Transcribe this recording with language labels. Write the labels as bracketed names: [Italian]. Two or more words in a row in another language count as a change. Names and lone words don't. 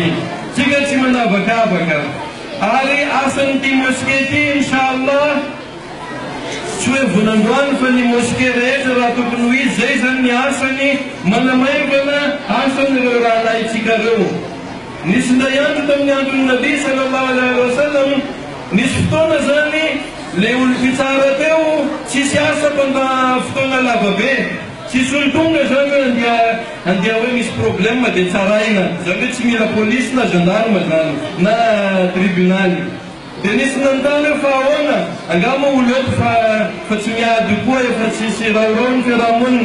[Malagasy] Tsika tsy manavakavaka ary asan'ity mosquée ty inshallah tsy hoe volandroany fa ny mosquée rehetra raha tokony ho izy zay zany ny asany manamaivana asan'ireo rahalaitsika reo. Nisy ndaiandro tamin'ny andron'ny Nabi [Arabic] صلى الله عليه وسلم [Malagasy] nisy fotoana zany le olo fitsara teo tsisy asa pendant fotoana lavabe tsisy olo tonga zany hoe andeha hoe misy problème dia tsaraina zany hoe tsy mila polisy na gendarme zany na tribunal. Dia nisy nanontany hoe fa ahoana angamba olo eto fa tsy miady koa efa tsisy raorao ny fiarahamonina.